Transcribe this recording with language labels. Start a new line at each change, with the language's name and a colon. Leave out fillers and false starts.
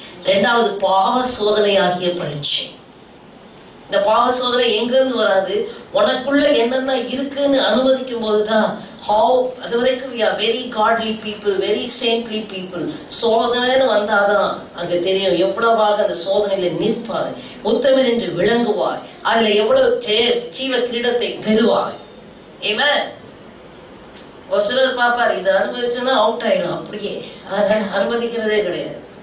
Tamil: இரண்டாவது பாவ சோதனை ஆகிய பரீட்சை. இந்த பாவ சோதனை எங்கிருந்து வராது? உனக்குள்ள என்னென்ன இருக்குன்னு அனுமதிக்கும் போதுதான். அது வரைக்கும்
English: we are very godly people, very saintly people.
Tamil: சோதனைன்னு வந்தாதான் அங்க தெரியும் எவ்வளவாக அந்த சோதனையில நிற்பாய், உத்தமன் என்று விளங்குவாய், அதுல எவ்வளவு ஜீவ கிரீடத்தை பெறுவாய். ஆமென். ஒரு சிலர் பார்ப்பார், இதை அனுமதிச்சுன்னா அவுட் ஆயிடும், அப்படியே அதனால அனுமதிக்கிறதே கிடையாது.